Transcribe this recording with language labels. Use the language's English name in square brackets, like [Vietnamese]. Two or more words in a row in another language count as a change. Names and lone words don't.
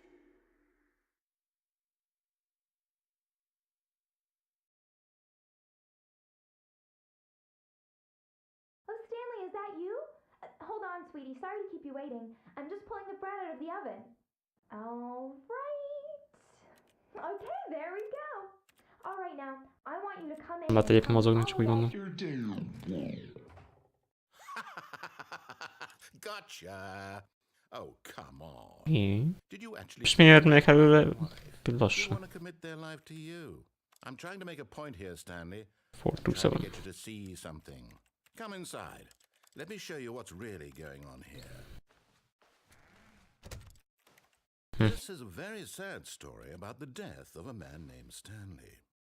[English] Oh, Stanley, is that you? Hold on, sweetie. Sorry to keep you waiting. I'm just pulling the bread out of the oven. All right. Okay, there we go. All right, now, I want you to come in. [Hungarian] Mert egyébként mozogni, csak úgy mondom. [English] Gotcha. Oh, come on. Did you actually... [Hungarian] És miért még előre lassan? [English] I'm trying to make a point here, Stanley. 427. Get you to see something. Come inside. Let me show you what's really going on here. This is a very sad story about the death of a man named Stanley.